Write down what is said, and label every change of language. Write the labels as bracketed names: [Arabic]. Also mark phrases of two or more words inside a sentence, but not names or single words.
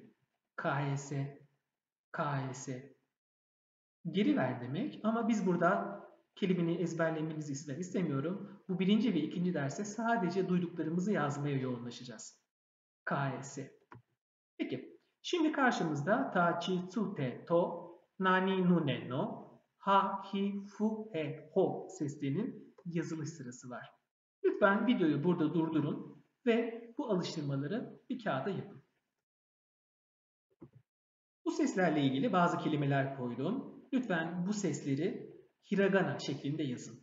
[Turkish] KS, KS. Geri ver demek ama biz burada kelimeyi ezberlemenizi istemiyorum. Bu birinci ve ikinci derste sadece duyduklarımızı yazmaya yoğunlaşacağız. KS. Peki, şimdi karşımızda [Japanese] ta, chi, tsu, te, to, nani, nu, ne, no, ha, hi, fu, he, ho [Turkish] seslerinin yazılış sırası var. Lütfen videoyu burada durdurun ve bu alıştırmaları bir kağıda yapın. Bu seslerle ilgili bazı kelimeler koydum. Lütfen bu sesleri hiragana şeklinde yazın.